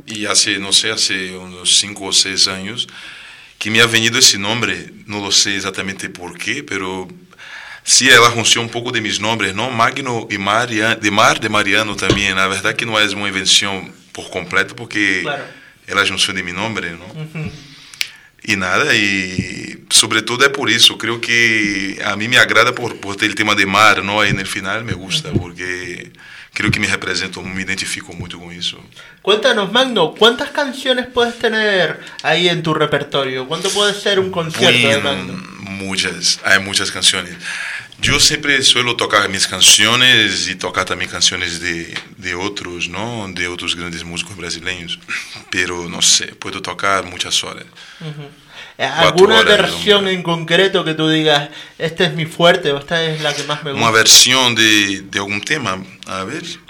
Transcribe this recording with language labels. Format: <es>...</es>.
<es>Y hace, no sé, hace unos 5 o 6 años que me ha venido ese nombre. No lo sé exactamente por qué, pero sí es la junción un poco de mis nombres, ¿no? Magno y Mariano, de mar, de Mariano también. La verdad que no es una invención por completo porque claro. es la junción de mi nombre, ¿no? Uh-huh.</es> <pt>E nada, e sobretudo é por isso, eu creio que a mim me agrada por ter o tema de mar, não? Aí no final</pt> <es>me gusta,</es> <pt>porque creio que me represento, me identifico muito com isso. Cuéntanos, Magno, quantas canções podes ter aí em tu repertório? Quanto pode ser um concerto de Magno? Muitas, há muitas canções. Eu sempre</pt> <es>suelo</es> <pt>tocar minhas canções e tocar também canções de outros, não? De outros grandes músicos brasileiros. Pero não sei, posso tocar muitas horas. Uh-huh.</pt> <es>¿Alguna versión en concreto que tú digas, esta es mi fuerte o esta es la que más me gusta? Una versión de algún tema, a ver.</es>